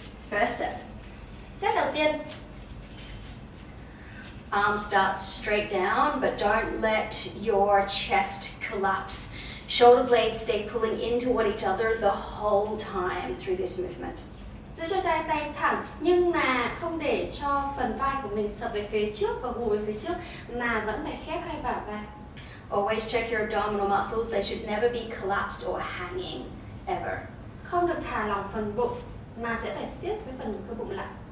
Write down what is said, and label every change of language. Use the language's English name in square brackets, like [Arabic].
[English] First set. [Vietnamese] Set đầu tiên. [English] Arms start straight down, but don't let your chest collapse. Shoulder blades stay pulling in toward each other the whole time through this movement. [Vietnamese] Giữ cho hai tay thẳng nhưng mà không để cho phần vai của mình sập về phía trước và gù về phía trước, mà vẫn phải khép hai bả vai. [English] Always check your abdominal muscles. They should never be collapsed or hanging, ever. [Vietnamese] Không được thả lỏng phần bụng mà sẽ phải siết cái phần cơ bụng lại.